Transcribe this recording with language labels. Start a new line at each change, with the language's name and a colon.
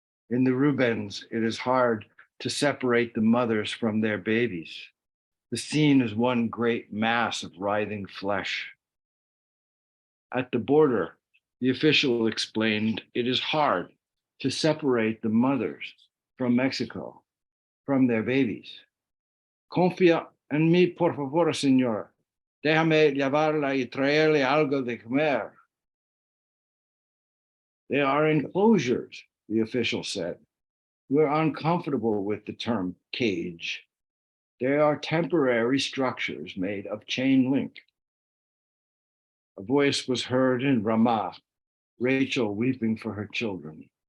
English: In the Rubens, it is hard to separate the mothers from their babies. The scene is one great mass of writhing flesh. At the border, the official explained, it is hard to separate the mothers from Mexico, from their babies.
Spanish: Confía en mí, por favor, señor. Déjame llevarla y traerle algo de comer.
English: They are enclosures, the official said. We're uncomfortable with the term cage. They are temporary structures made of chain link. A voice was heard in Ramah, Rachel weeping for her children.